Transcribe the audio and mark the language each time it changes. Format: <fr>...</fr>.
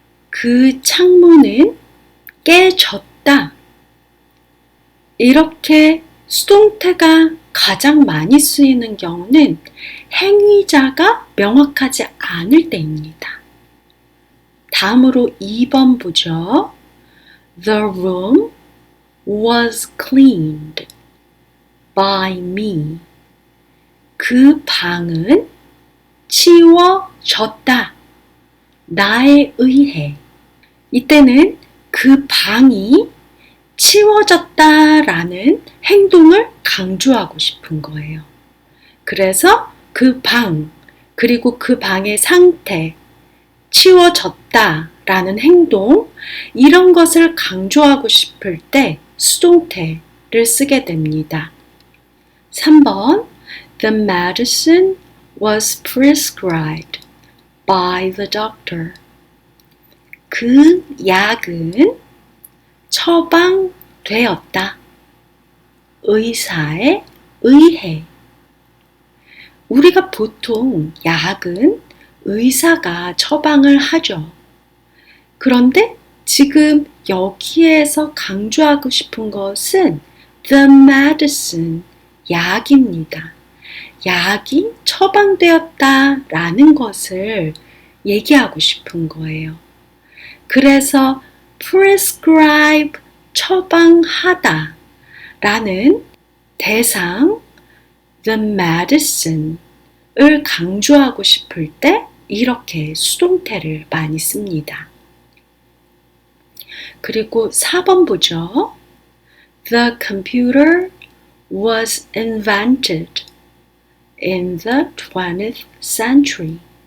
<ko>그 창문은 깨졌다. 이렇게 수동태가 가장 많이 쓰이는 경우는 행위자가 명확하지 않을 때입니다. 다음으로 2번 보죠.</ko> <en>The room was cleaned by me.</en> <ko>그 방은 치워졌다. 나에 의해. 이때는 그 방이 치워졌다라는 행동을 강조하고 싶은 거예요. 그래서 그 방, 그리고 그 방의 상태, 치워졌다라는 행동, 이런 것을 강조하고 싶을 때 수동태를 쓰게 됩니다.</ko> <en>3번 The medicine was prescribed by the doctor.</en> <ko>그 약은 처방되었다. 의사에 의해. 우리가 보통 약은 의사가 처방을 하죠. 그런데 지금 여기에서 강조하고 싶은 것은 the medicine, 약입니다. 약이 처방되었다 라는 것을 얘기하고 싶은 거예요. 그래서 prescribe, 처방하다 라는 대상 the medicine을 강조하고 싶을 때 이렇게 수동태를 많이 씁니다. 그리고 4번 보죠.</ko> <en>The computer was invented in the 20th century.</en>